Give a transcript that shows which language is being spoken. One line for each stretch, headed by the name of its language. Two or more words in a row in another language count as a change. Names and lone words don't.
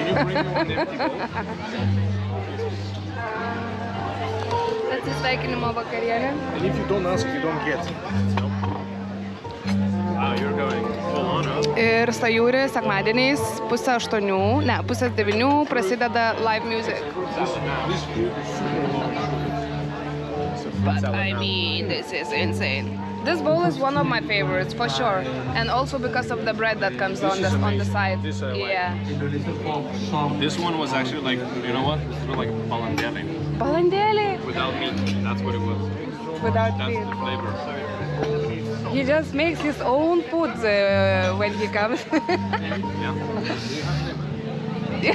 Lithuanian: Atsisveikinimo vakarienė.
English: And if you don't ask, you don't get. Wow, you're going full on, huh?
Lithuanian: Ir Sajūri sekmadieniais 7:30, ne, 8:30 prasideda
English: live music. But I mean, this is insane. This bowl is one of my favorites for sure, and also because of the bread that comes on the side. This I like. Yeah. This one was actually like, you know what? It's more like balandele
Lithuanian: Balandėlė
English: without meat. That's what it was. without That's meat. the flavor. He just makes his own food when he comes. Yeah.